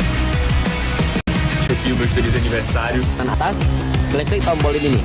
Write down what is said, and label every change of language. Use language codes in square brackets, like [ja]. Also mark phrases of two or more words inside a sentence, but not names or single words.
[pt] Check aqui o meu feliz aniversário. [id] Nah, atas, klik tombol ini nih.